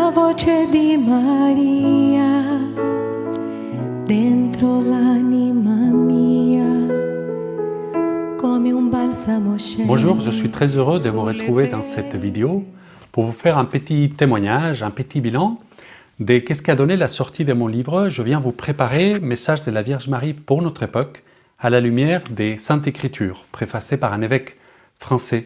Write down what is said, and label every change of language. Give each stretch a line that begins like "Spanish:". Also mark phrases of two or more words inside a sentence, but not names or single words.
Italian: voce di Maria dentro l'anima mia come un balsamo scende.
French: Bonjour, je suis très heureux de vous retrouver dans cette vidéo pour vous faire un petit témoignage, un petit bilan de qu'est-ce qu'a donné la sortie de mon livre. Je viens vous préparer Message de la Vierge Marie pour notre époque à la lumière des Saintes Écritures, préfacé par un évêque français.